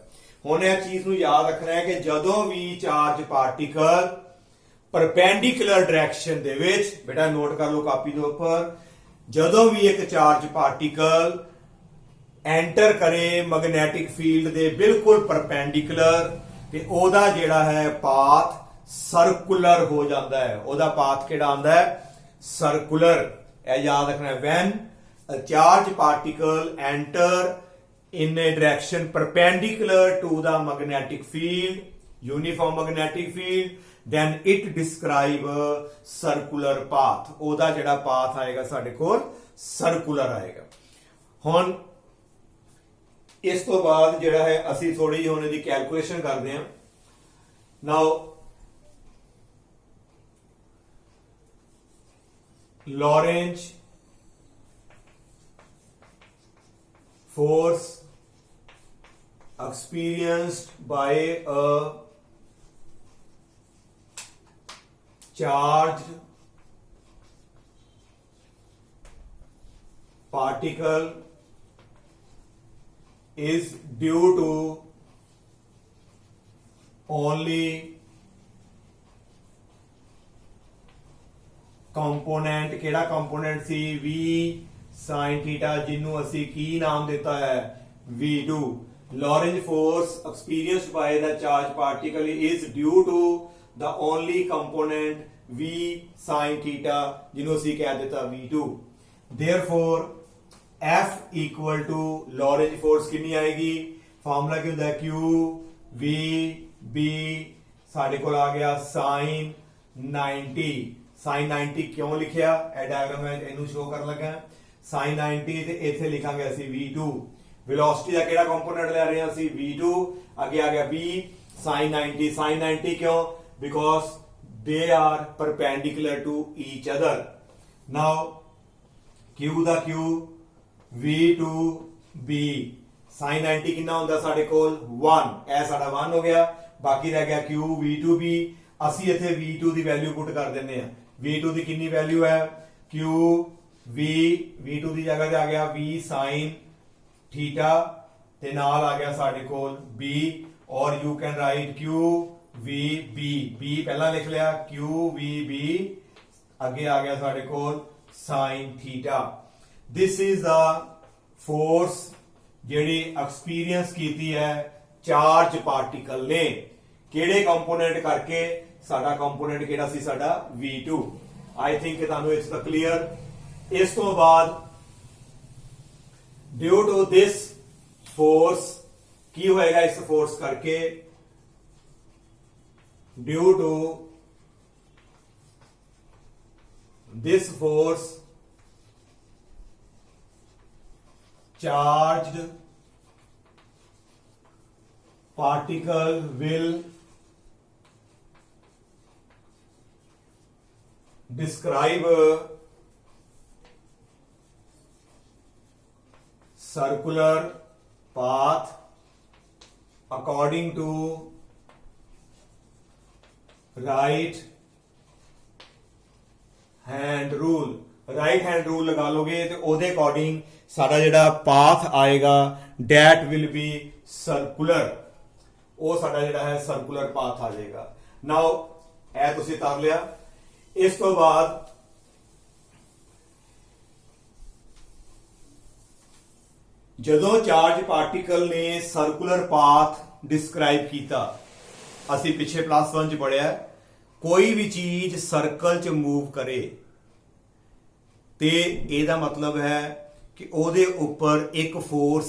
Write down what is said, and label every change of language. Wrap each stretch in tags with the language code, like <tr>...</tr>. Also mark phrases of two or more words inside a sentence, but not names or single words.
<pa>ਹੁਣ ਇਹ ਚੀਜ਼ ਨੂੰ ਯਾਦ ਰੱਖਣਾ ਹੈ ਕਿ ਜਦੋਂ ਵੀ</pa> <en>charge particle perpendicular direction</en> <pa>ਦੇ ਵਿੱਚ, ਬੇਟਾ ਨੋਟ ਕਰ ਲਓ ਕਾਪੀ ਦੇ ਉੱਪਰ, ਜਦੋਂ ਵੀ ਇੱਕ</pa> <en>charge particle enter</en> <pa>ਕਰੇ</pa> <en>magnetic field</en> <pa>ਦੇ ਬਿਲਕੁਲ ਪਰਪੈਂਡੀਕੂਲਰ, ਤੇ ਉਹਦਾ ਜਿਹੜਾ ਹੈ</pa> <en>path circular</en> <pa>ਹੋ ਜਾਂਦਾ ਹੈ। ਉਹਦਾ ਪਾਥ ਕਿਹੜਾ ਆਉਂਦਾ ਹੈ, ਸਰਕੂਲਰ। ਇਹ ਯਾਦ ਰੱਖਣਾ ਹੈ,</pa> <en>when a charge particle enter in a direction perpendicular to the magnetic field, uniform magnetic field, then it describe a circular path।</en> <pa>ਉਹਦਾ ਜਿਹੜਾ ਪਾਥ ਆਏਗਾ ਸਾਡੇ ਕੋਲ ਸਰਕੂਲਰ ਆਏਗਾ। ਹੁਣ ਇਸ ਤੋਂ ਬਾਅਦ ਜਿਹੜਾ ਹੈ ਅਸੀਂ ਥੋੜੀ ਜਿਹੀ ਹੁਣ ਇਹਦੀ ਕੈਲਕੂਲੇਸ਼ਨ ਕਰਦੇ ਹਾਂ।</pa> <en>ਨਾਓ Lorentz force experienced by a charged particle is due to only ਕੰਪੋਨੈਂਟ।</en> <pa>ਕਿਹੜਾ ਕੰਪੋਨੈਂਟ ਸੀ, v sin θ, ਜਿਹਨੂੰ ਅਸੀਂ ਕੀ ਨਾਮ ਦਿੱਤਾ ਹੈ, v2।</pa> <en>Lorentz force experienced by the charged particle is due to the only component v sin θ,</en> <pa>ਜਿਹਨੂੰ ਅਸੀਂ ਕਹਿ ਦਿੱਤਾ v2।</pa> <en>Therefore F equal to Lorentz force</en> <pa>ਕਿੰਨੀ ਆਏਗੀ, ਫਾਰਮੂਲਾ ਕੀ ਹੁੰਦਾ ਹੈ, q v b, ਸਾਡੇ ਕੋਲ ਆ ਗਿਆ sin 90। sin 90 ਕਿਉਂ ਲਿਖਿਆ, ਇਹ ਡਾਇਗਰਾਮ ਮੈਂ ਇਹਨੂੰ ਸ਼ੋ ਕਰਨ ਲੱਗਾ। sin 90 ਤੇ ਇੱਥੇ ਲਿਖਾਂਗੇ ਅਸੀਂ v2।</pa> <hi>वेलोसिटी का केड़ा कंपोनेंट ले रहे हैं ਅਸੀਂ v2 आगे आ गया b sin 90 क्यों बिकॉज</hi> <en>they are perpendicular to each other now</en> <hi>q ਦਾ q v2b sin 90 कितना</hi> <pa>ਹੁੰਦਾ ਸਾਡੇ ਕੋਲ 1 ਇਹ ਸਾਡਾ 1 ਹੋ ਗਿਆ ਬਾਕੀ ਰਹਿ ਗਿਆ q v2b ਅਸੀਂ ਇੱਥੇ v2 ਦੀ</pa> <en>value put</en> <pa>ਕਰ ਦਿੰਨੇ ਆ v2 ਦੀ ਕਿੰਨੀ ਵੈਲਿਊ ਹੈ q v2 ਦੀ ਜਗ੍ਹਾ ਤੇ ਆ ਗਿਆ v sin थीटा ਤੇ ਨਾਲ ਆ ਗਿਆ ਸਾਡੇ ਕੋਲ b</pa> <en>or you can write</en> <pa>q v b b ਪਹਿਲਾਂ ਲਿਖ ਲਿਆ q v b ਅੱਗੇ ਆ ਗਿਆ ਸਾਡੇ ਕੋਲ sin थीटा</pa> <en>this is the force</en> <pa>ਜਿਹੜੀ ਐਕਸਪੀਰੀਅੰਸ ਕੀਤੀ ਹੈ</pa> <en>charge particle</en> <pa>ਨੇ ਕਿਹੜੇ ਕੰਪੋਨੈਂਟ ਕਰਕੇ ਸਾਡਾ ਕੰਪੋਨੈਂਟ ਕਿਹੜਾ ਸੀ ਸਾਡਾ v2</pa> <en>I think</en> <pa>ਤੁਹਾਨੂੰ ਇਸ ਦਾ ਕਲੀਅਰ ਇਸ ਤੋਂ ਬਾਅਦ</pa> <en>due to this force</en> <pa>ਕੀ ਹੋਏਗਾ ਇਸ ਫੋਰਸ ਕਰਕੇ</pa> <en>due to this force charged particle will डिस्क्राइब circular path according to right hand rule right hand</en> <pa>rule</pa> <hi>लगा लोगे तो</hi> <pa>ਉਹਦੇ ਅਕੋਰਡਿੰਗ ਸਾਡਾ ਜਿਹੜਾ ਪਾਥ ਆਏਗਾ</pa> <en>that will be circular</en> <pa>ਉਹ ਸਾਡਾ ਜਿਹੜਾ ਹੈ</pa> <en>circular path</en> <pa>ਆ ਜਾਏਗਾ ਨਾਓ ਇਹ ਤੁਸੀਂ ਕਰ ਲਿਆ ਇਸ ਤੋਂ ਬਾਅਦ ਜਦੋਂ</pa> <en>charge particle</en> <pa>ਨੇ</pa> <en>circular path describe</en> <pa>ਕੀਤਾ ਅਸੀਂ ਪਿੱਛੇ +1 ਚ ਪੜਿਆ ਕੋਈ ਵੀ ਚੀਜ਼ ਸਰਕਲ ਚ ਮੂਵ ਕਰੇ ਤੇ ਇਹਦਾ ਮਤਲਬ ਹੈ ਕਿ ਉਹਦੇ ਉੱਪਰ ਇੱਕ ਫੋਰਸ</pa>